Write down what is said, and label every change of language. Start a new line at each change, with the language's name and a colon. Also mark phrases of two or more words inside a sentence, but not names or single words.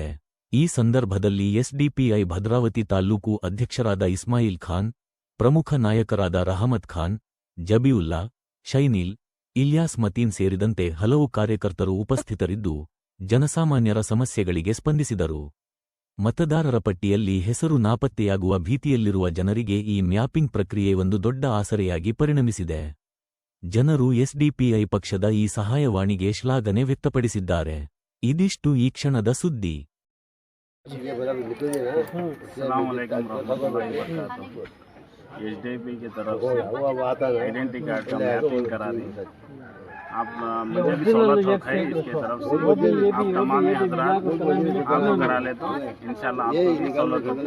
Kannada: ಈ ಸಂದರ್ಭದಲ್ಲಿ ಎಸ್ಡಿಪಿಐ ಭದ್ರಾವತಿ ತಾಲ್ಲೂಕು ಅಧ್ಯಕ್ಷರಾದ ಇಸ್ಮಾಯಿಲ್ ಖಾನ್, ಪ್ರಮುಖ ನಾಯಕರಾದ ರಹಮತ್ ಖಾನ್, ಜಬೀವುಲ್ಲಾ, ಶೈನಿಲ್, ಇಲ್ಯಾಸ್ ಮತೀನ್ ಸೇರಿದಂತೆ ಹಲವು ಕಾರ್ಯಕರ್ತರು ಉಪಸ್ಥಿತರಿದ್ದು ಜನಸಾಮಾನ್ಯರ ಸಮಸ್ಯೆಗಳಿಗೆ ಸ್ಪಂದಿಸಿದರು. ಮತದಾರರ ಪಟ್ಟಿಯಲ್ಲಿ ಹೆಸರು ನಾಪತ್ತೆಯಾಗುವ ಭೀತಿಯಲ್ಲಿರುವ ಜನರಿಗೆ ಈ ಮ್ಯಾಪಿಂಗ್ ಪ್ರಕ್ರಿಯೆ ಒಂದು ದೊಡ್ಡ ಆಸರೆಯಾಗಿ ಪರಿಣಮಿಸಿದೆ. ಜನರು ಎಸ್ಡಿಪಿಐ ಪಕ್ಷದ ಈ ಸಹಾಯವಾಣಿಗೆ ಶ್ಲಾಘನೆ ವ್ಯಕ್ತಪಡಿಸಿದ್ದಾರೆ. ಇದಿಷ್ಟು ಈ ಕ್ಷಣದ ಸುದ್ದಿ.
Hindi: एसडीपी की तरफ से
English: identity card
Hindi: का मैपिंग करा दी। आप मुझे भी सहूलत है इसके तरफ से, आप तमाम हजरात आपको करा ले तो इंशाल्लाह आपको भी सहूलत होगी।